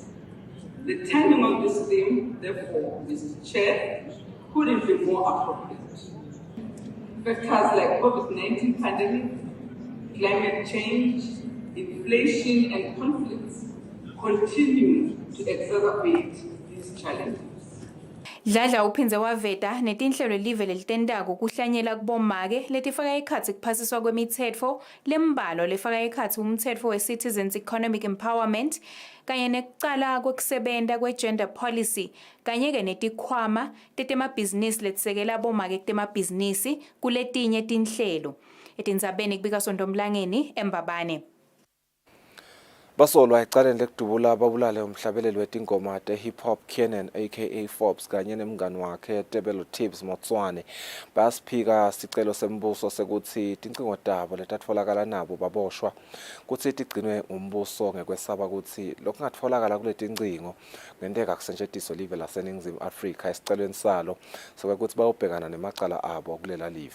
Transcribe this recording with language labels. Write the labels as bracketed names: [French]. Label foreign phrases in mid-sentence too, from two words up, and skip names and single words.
[English] The timing of this theme, therefore, Mr. Chair, couldn't be more appropriate. Factors like COVID-19 pandemic, climate change, inflation, and conflicts continue to exacerbate these challenges. [Swati] Dladla uphinze waveta netinhlelo live lelitentako kuhlanyela kubomake letifaka ekhatsi kuphasiswa kwemitsetfo lembalo lefaka ekhatsi umtsetfo we-Citizens Economic Empowerment kanye nekucala kwekusebenta kwe- [English] gender policy [Swati] kanye-ke netikhwama tetemabhizinisi letisekela bomake kutemabhizinisi kuletinye tinhlelo. etindzabeni kubika Sondomlangeni eMbabane. Basolwa ecaleni lekudubula babulale umhlabeleli wetingoma te-hip hop Kenan aka Forbes kanye nemngani wakhe Tebelo Tibbs Motswane basiphika sicelo sembuso sekuthi tincingo tabo letatfolakala nabo baboshwa kuthi tigcinwe umbuso ngekwesaba ukuthi lokhu ngatfolakala kule tincingo ngenteka kusetshenziswa live laseNingizimu Afrika esicelweni salo sokuthi bayobhekana nemacala abo kulela live.